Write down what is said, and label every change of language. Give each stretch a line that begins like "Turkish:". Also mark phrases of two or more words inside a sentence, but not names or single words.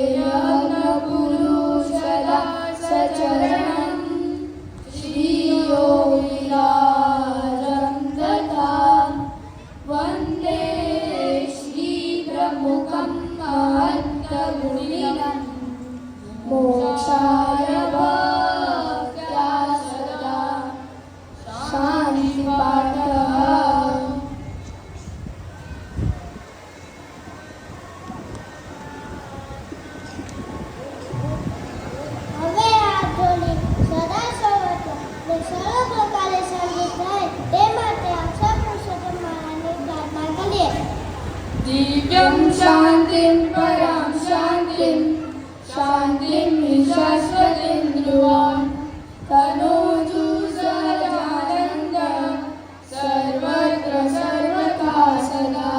Sanskrit: यज्ञपुरुषदासचरणं श्रीयोगिराजं तथा वन्दे श्रीप्रमुखं महत्तगुणिनं मोक्षाय भक्त्या सदा शान्तिपाठः.
Gujarati: હવે હાથ જોડી સદા સર્વત્ર ને સર્વ પ્રકારે સંગીત થાય તે માટે અક્ષર પુરુષોત્તમ મહારાજની પ્રાર્થના કરીએ.
Sanskrit: दिव्यं शान्तिं परां शान्तिं शान्तिं शाश्वतीं ध्रुवां तनोतु सदानन्द सर्वत्र सर्वथा सदा.